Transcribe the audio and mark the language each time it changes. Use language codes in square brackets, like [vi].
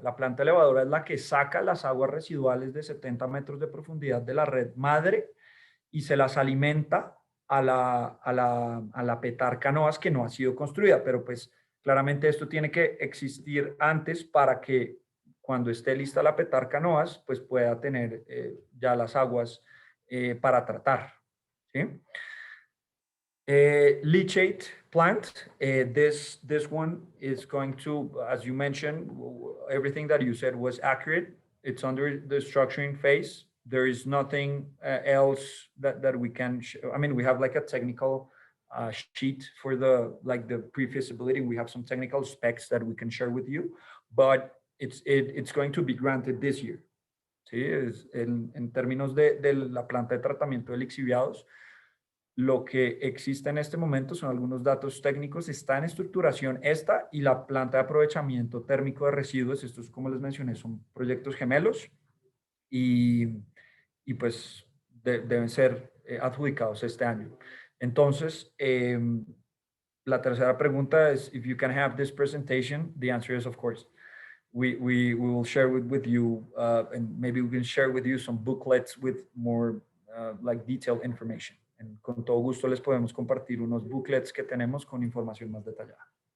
[es] La planta elevadora es la que saca las aguas residuales de 70 metros de profundidad de la red madre y se las alimenta a la petar Canoas, que no ha sido construida, pero pues claramente esto tiene que existir antes para que cuando esté lista la petar Canoas, pues pueda tener ya las aguas para tratar, ¿sí? [en] Leachate plant, this one is going to, as you mentioned, everything that you said was accurate. It's under the structuring phase. There is nothing else that we can, I mean, we have like a technical sheet for the pre-feasibility. We have some technical specs that we can share with you, but it's going to be granted this year. [es] ¿Sí? En términos de la planta de tratamiento de lixiviados, lo que existe en este momento son algunos datos técnicos, está en estructuración esta y la planta de aprovechamiento térmico de residuos. Estos, como les mencioné, son proyectos gemelos y pues deben ser adjudicados este año. Entonces, la tercera pregunta es, [en] if you can have this presentation, the answer is of course. We will share with you, and maybe we can share with you some booklets with more like detailed information. [es] Con todo gusto les podemos compartir unos booklets que tenemos con información más detallada.